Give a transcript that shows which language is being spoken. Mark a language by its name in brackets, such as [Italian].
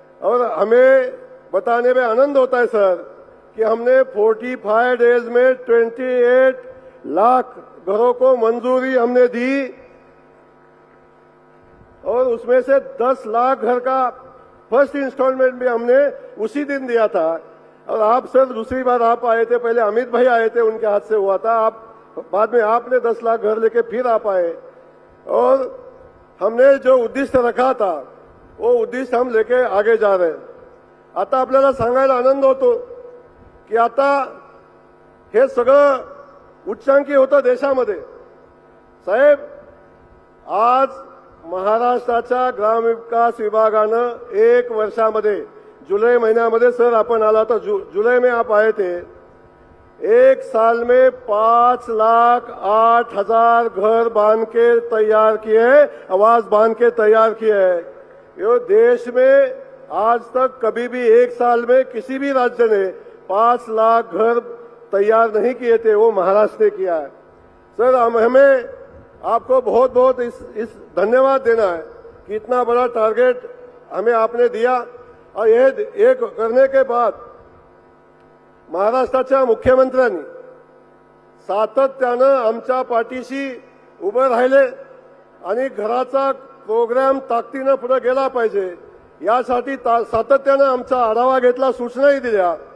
[Hindi] और हमें बताने में आनंद होता है सर कि हमने 45 डेज में 28 लाख घरों को मंजूरी हमने दी और उसमें से 10 लाख घर का फर्स्ट इंस्टॉलमेंट भी हमने उसी दिन दिया था. और आप सर दूसरी बार आप आए थे, पहले अमित भाई आए थे, उनके हाथ से हुआ था. आप बाद में आपने 10 लाख घर लेके फिर आप आए और हमने जो उद्दिष्ट रखा था वो उद्दिष्ट हम लेके आगे जा रहे हैं. [Marathi] आता आपल्याला सांगायला आनंद होतो की आता हे सगळं उच्चांकी होतं देशामध्ये. साहेब, आज महाराष्ट्राच्या ग्रामविकास विभागानं 1 वर्षामध्ये, [Hindi] जुलाई महीने सर अपन आला था, जुलाई में आप आए थे, 1 साल में 5,08,000 घर बांध के तैयार किए, आवास बांध के तैयार किए. ये देश में आज तक कभी भी 1 साल में किसी भी राज्य ने 5 लाख घर तैयार नहीं किए थे, वो महाराष्ट्र ने किया है. सर हमें आपको बहुत बहुत इस धन्यवाद देना है कि इतना बड़ा टारगेट हमें आपने दिया. और ये करने के बाद [Marathi] महाराष्ट्राच्या मुख्यमंत्र्यांनी सातत्यानं आमच्या पाठीशी उभे राहिले आणि घराचा प्रोग्राम ताकदीनं पुढे गेला पाहिजे यासाठी सातत्यानं आमचा आढावा घेतला, सूचनाही दिल्या.